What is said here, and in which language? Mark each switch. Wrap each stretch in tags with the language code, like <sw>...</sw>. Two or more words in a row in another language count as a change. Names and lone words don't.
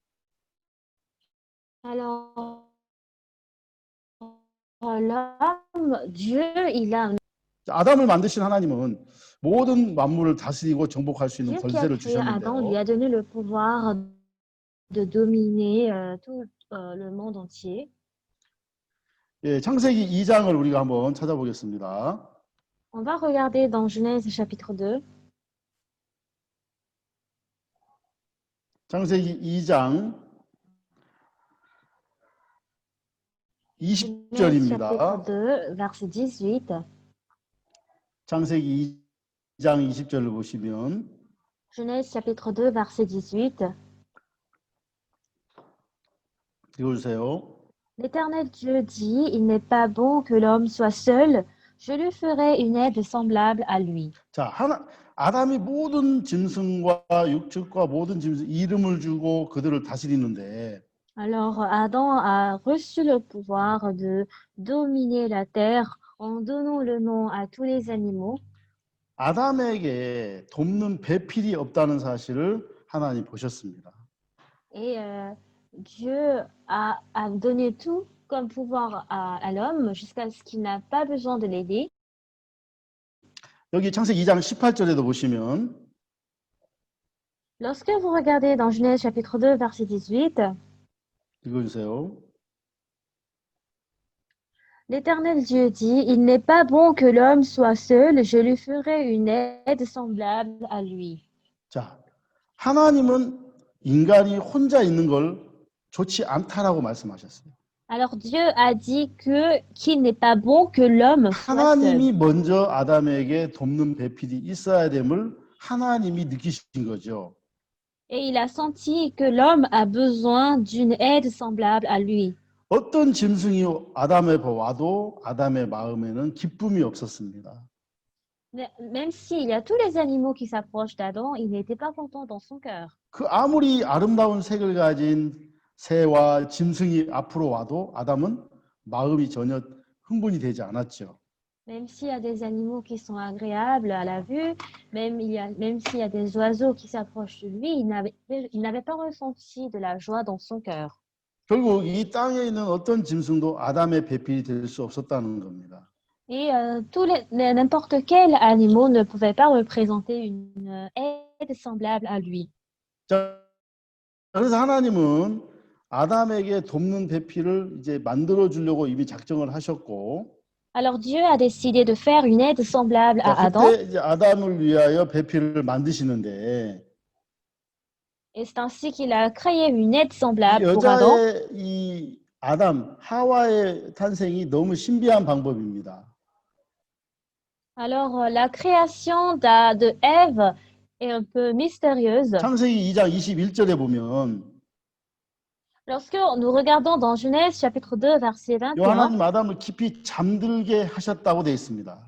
<fr>Alors l'homme, Dieu, il a</fr> <ko>자, 아담을 만드신 하나님은 모든 만물을 다스리고 정복할 수 있는</ko> <fr>Dieu qui a</fr> <ko>권세를</ko> <fr>créé Adam lui</fr> <ko>주셨는데요.</ko> <fr>a donné le pouvoir de dominer tout le monde entier.</fr> <ko>예, 창세기 2장을 우리가 한번 찾아보겠습니다.</ko> <fr>On va regarder dans Genèse chapitre 2.</fr> <ko>창세기 2장</ko> <fr>Genèse chapitre</fr> <ko>20절입니다.</ko> <fr>2, verset 18.</fr> <ko>창세기 2장 20절을 보시면</ko> <fr>Genèse chapitre 2, verset 18.</fr> <ko>읽어주세요.</ko> <fr>L'Éternel Dieu dit, il n'est pas bon que l'homme soit seul, je lui ferai une aide semblable à lui.</fr> <ko>자, 아담이 모든 짐승과 육축과 모든 짐승 이름을 주고 그들을 다스리는데</ko> <fr>Alors Adam a reçu le pouvoir de dominer la terre en donnant le nom à tous les animaux.</fr> <ko>아담에게 돕는 배필이 없다는 사실을 하나님 보셨습니다.</ko> <fr>Et Dieu a donné tout comme pouvoir à l'homme jusqu'à ce qu'il n'a pas besoin de l'aider.</fr> <ko>여기 창세기 2장 18절에도 보시면</ko> <fr>Lorsque vous regardez dans Genèse chapitre 2, verset 18,</fr> <ko>읽어주세요.</ko> <fr>l'Éternel Dieu dit, il n'est pas bon que l'homme soit seul, je lui ferai une aide semblable à lui.</fr> <ko>자, 하나님은 인간이 혼자 있는 걸 좋지 않다라고 말씀하셨어요.</ko> <fr>Alors Dieu a dit qu'il n'est pas bon que l'homme soit seul.</fr> <ko>하나님이 먼저 아담에게 돕는 배필이 있어야 됨을 하나님이 느끼신 거죠.</ko> <fr>Et il a senti que l'homme a besoin d'une aide semblable à lui.</fr> <ko>어떤 짐승이 아담에 와도 아담의 마음에는 기쁨이 없었습니다.</ko> <fr>Même s'il y a tous les animaux qui s'approchent d'Adam, il n'était pas content dans son cœur.</fr> <ko>그 아무리 아름다운 색을 가진 새와 짐승이 앞으로 와도 아담은 마음이 전혀 흥분이 되지 않았죠.</ko> <fr>Même s'il y a des animaux qui sont agréables à la vue, même s'il y a des oiseaux qui s'approchent de lui, il n'avait pas ressenti de la joie dans son cœur.</fr> <ko>결국 이 땅에 있는 어떤 짐승도 아담의 배필이 될 수 없었다는 겁니다.</ko> <fr>Et n'importe quel animal ne pouvait pas représenter une aide semblable à lui.</fr> <ko>자, 그래서 하나님은 아담에게 돕는 배필을 이제 만들어 주려고 이미 작정을 하셨고,</ko> <fr>Alors Dieu a décidé de faire une aide semblable</fr> <ko>자,</ko> <fr>à Adam,</fr> <ko>그때 이제 아담을 위하여 배필을 만드시는데,</ko> <fr>et c'est ainsi qu'il a créé une aide</fr> <ko>이</ko> <fr>semblable pour Adam.</fr> <ko>여자의 이 아담, 하와의 탄생이 너무 신비한 방법입니다.</ko> <fr>Alors la création de Ève est un peu mystérieuse.</fr> <ko>창세기 2장 21절에 보면</ko> <fr>Lorsque nous regardons dans Genèse chapitre 2 verset</fr> <ko>요</ko> <fr>21,</fr> <ko>하나님 아담을 깊이 잠들게 하셨다고 되어 있습니다.</ko>